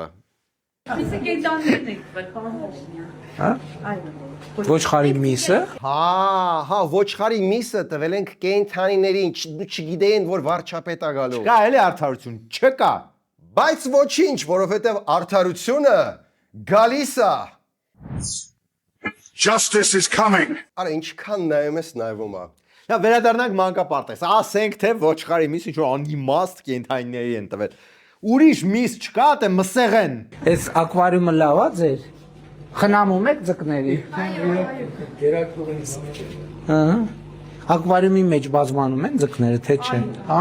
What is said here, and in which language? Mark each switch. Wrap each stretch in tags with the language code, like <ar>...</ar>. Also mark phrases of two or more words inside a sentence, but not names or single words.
<hy>Միսը կենդանիներն եք բերել։ Հա? Ոչխարի միսը։ Հա, ոչխարի միսը տվել ենք կենդանիներին, չգիտեին, որ վարչապետ է գալու։ Չկա էլի արդարություն, չկա։ Բայց ոչինչ, որովհետև արդարությունը գալիս է։</hy> <en>Justice is coming.</en> <hy>Արա ինչքան նայում ես նայվում է։ Նա վերադառնանք մանկապարտեզ։ Ասենք թե ոչխարի միս ինչ որ անիմաստ կենդանիների են տվել։ Ուրիշ միս չկա, թե մսեղեն։ Այս ակվարիումը լավ է ձեր։ Խնամում եք ձկների։ Ակվարիումի մեջ բազմանում են ձկները, թե չէ, հա?</hy>